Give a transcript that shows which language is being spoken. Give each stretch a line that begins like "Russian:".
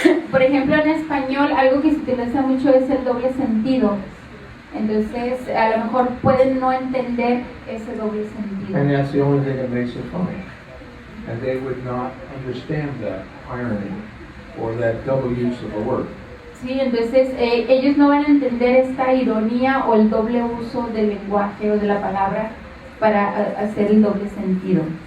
Spanish: Por ejemplo, en español algo que se utiliza mucho es el doble sentido. Entonces, a lo mejor pueden no entender ese doble sentido.
English: And that's the only thing that makes it funny. And they would not understand that irony or that double use of a word.
Spanish: Sí, entonces ellos no van a entender esta ironía o el doble uso del lenguaje o de la palabra para hacer el doble sentido.